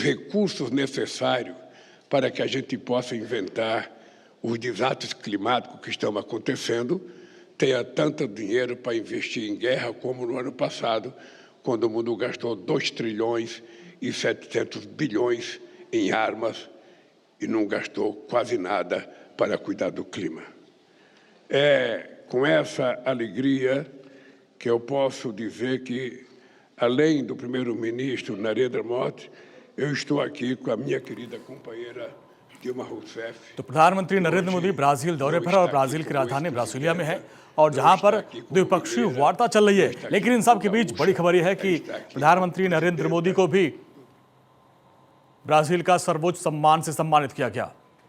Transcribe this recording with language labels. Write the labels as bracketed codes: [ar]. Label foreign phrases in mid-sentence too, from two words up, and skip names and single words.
[pt] recursos necessários para que a gente possa inventar os desastres climáticos que estão acontecendo, tenha tanto dinheiro para investir em guerra como no ano passado, quando o mundo gastou 2 trilhões e 700 bilhões em armas e não gastou quase nada para cuidar do clima. É com essa alegria que eu posso dizer que, além do primeiro-ministro Narendra Modi, eu estou aqui com a minha querida companheira Dilma Rousseff। [hi] तो प्रधानमंत्री नरेंद्र मोदी ब्राजील दौरे पर और ब्राजील की राजधानी ब्रासिलिया में है और जहां पर द्विपक्षीय वार्ता चल रही है, लेकिन इन सब के बीच बड़ी खबर यह है कि प्रधानमंत्री नरेंद्र मोदी को भी ब्राजील का सर्वोच्च सम्मान से सम्मानित किया गया।